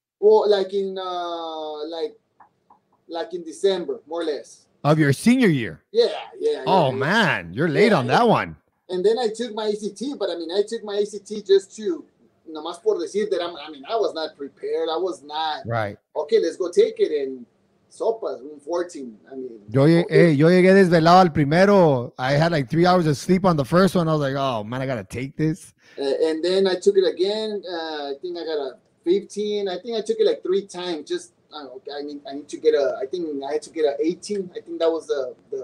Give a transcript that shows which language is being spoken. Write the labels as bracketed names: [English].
[English] Well, like in December, more or less. Of your senior year? Yeah. Man, you're late on that one. And then I took my ACT, but I took my ACT just to, nomás por decir that I was not prepared. I was not. Right. Okay, let's go take it. And sopas, 14. [Spanish] Yo llegué desvelado al primero. [English] I had like 3 hours of sleep on the first one. I was like, oh man, I got to take this. And then I took it again. I think I got a 15. I think I took it like 3 times. Just, I need to get I think I had to get a 18. I think that was the